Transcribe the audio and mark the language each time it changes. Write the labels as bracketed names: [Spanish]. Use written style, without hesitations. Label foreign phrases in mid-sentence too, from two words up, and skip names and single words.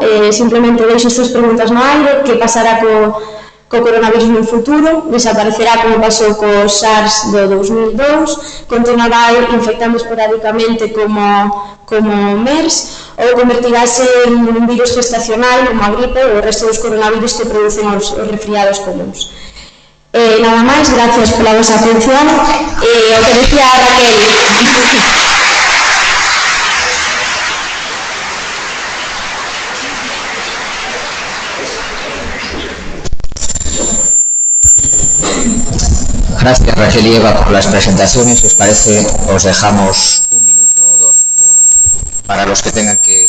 [Galician] Simplemente deixo estas preguntas no aire, que pasará co coronavirus no futuro, desaparecerá como pasou co SARS do 2002, continuará infectando esporádicamente como MERS ou convertirase en un virus gestacional como a gripe ou o resto dos coronavirus que producen os resfriados comuns. Nada máis, gracias pola vosa atención e o que decía Raquel. [Spanish] Gracias, Raquel y Eva, por las presentaciones. Si os parece, os dejamos un minuto o dos para los que tengan